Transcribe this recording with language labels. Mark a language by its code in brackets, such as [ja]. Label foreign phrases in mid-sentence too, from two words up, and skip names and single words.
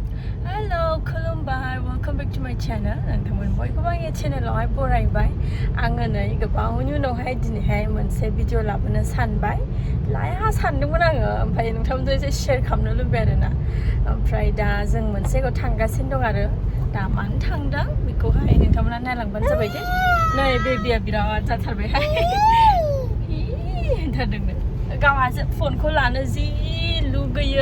[en] Hello, kulumbai. Welcome back to my channel. [brx] Nangtaman Baikw bang channel awai Baibai. Anga nei gabang no hai dini hai moनसे video labana sanbai. Laya sandungmon anga ओमफ्राय नोंथांमोनजों एसे share खालामनो लुबैबाय आरोना. ओमफ्राय दा जों मोनसेखौ थांगासिनो दं आरो दा मानो थांदों बेखौहाय नोंथांमोना नायलांबानो जाबाय दे. नै बेबिया बिराद जाथारबायहाय. होनथारदोंनो. गावहासो फनखौ लानो जि लुगैयो.